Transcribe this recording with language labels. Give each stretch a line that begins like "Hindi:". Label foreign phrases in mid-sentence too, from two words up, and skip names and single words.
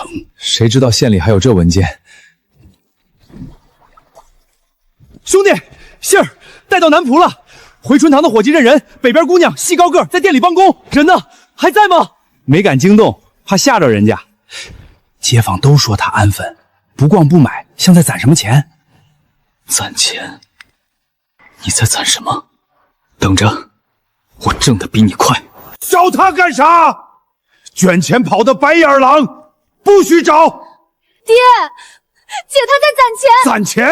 Chinese: 誰知道縣裡還有這文件？兄弟，信兒帶到南浦了。回春堂的夥計認人，北邊姑娘細高個在店裡幫工，人呢？還在嗎？沒敢驚動，怕嚇着人家。街坊都說他安分，不逛不買，像在攢什麼錢？攢錢？ 你在攒什么？等着，我挣得比你快。找他干啥？卷钱跑的白眼狼，不许找！爹，姐她在攒钱。